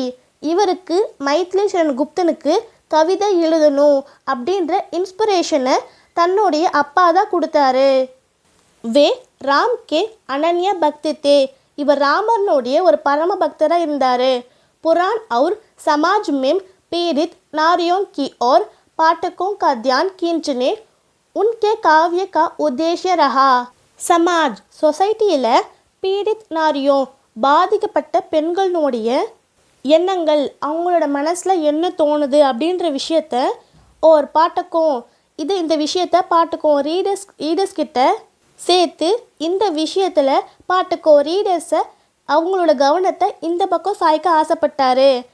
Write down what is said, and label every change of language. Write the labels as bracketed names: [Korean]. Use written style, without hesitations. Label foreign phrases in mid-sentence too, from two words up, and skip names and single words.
[Tamil] இவருக்கு மைத்திலி சரண் குப்தனுக்கு கவிதை எழுதணும் அப்படின்ற இன்ஸ்பிரேஷனை தன்னுடைய அப்பா தான் கொடுத்தாரு. [Hindi] वे राम के अनन्य भक्ति थे. [Tamil] இவர் ராமனுடைய ஒரு பரம பக்தராக இருந்தார். [Hindi] புராण और समाज में पीड़ित नारियों की ओर पाठकों का ध्यान खींचने उनके काव्य का उद्देश्य रहा. [Tamil] समाज சொசைட்டியில் [Hindi] पीड़ित नारियों [Tamil] பாதிக்கப்பட்ட பெண்களுடைய எண்ணங்கள் அவங்களோட மனசில் என்ன தோணுது அப்படின்ற விஷயத்த ஒரு பாட்டக்கும் இந்த விஷயத்த பாட்டுக்கும் ரீடர்ஸ் கிட்ட சேர்த்து இந்த விஷயத்தில் பாட்டுக்கோ ரீடர்ஸை அவங்களோட கவனத்தை இந்த பக்கம் சாய்க்க ஆசைப்பட்டாரு.